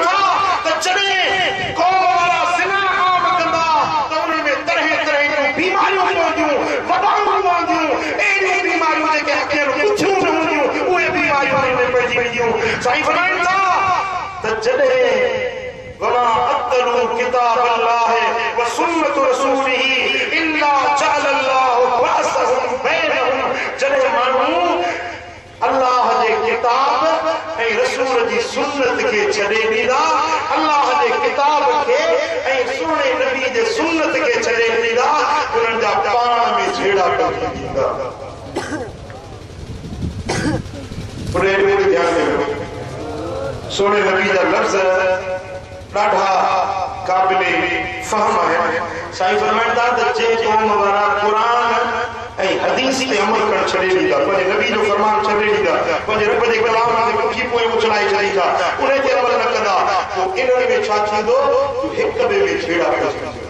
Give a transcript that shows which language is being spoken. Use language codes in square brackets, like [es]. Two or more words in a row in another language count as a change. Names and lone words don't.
[sd] था त जॾहिं कौम वारा ज़िना आम कंदा त उन में तरह तरह जूं बीमारियूं पवंदियूं वबाऊं पवंदियूं अहिड़ियूं बीमारियूं जेके अखियुनि पुछियूं न हूंदियूं उहे बीमारियूं में पइजी वेंदियूं साईं फरमाइनि था त जॾहिं [ar] وما عطلوا كتاب الله وسنة رسوله إلا جعل الله بأسهم بينهم [sd] जॾहिं माण्हू अल्लाह जे किताब ऐं रसूल जी सुन्नत खे छॾे ॾींदा अल्लाह जे किताब खे ऐं सुहिणे नबी जे सुन्नत खे छॾे ॾींदा उन्हनि जा पाण में झेड़ा पइजी वेंदा ध्यान ॾियो सुहिणे नबी जा लफ़्ज़ ॾाढा क़ाबिले फ़हम आहिनि साईं फरमाइनि था त जे क़ौम वारा क़ुरान ऐं हदीस ते अमल करणु छॾे ॾींदा पंहिंजे नबी जो फरमान छॾे ॾींदा पंहिंजे रब जे कलाम ते पुठी पोइ उछलाए छॾींदा उन ते अमल न कंदा पोइ इन्हनि में छा थींदो हिक ॿिए में छेड़ा पइजी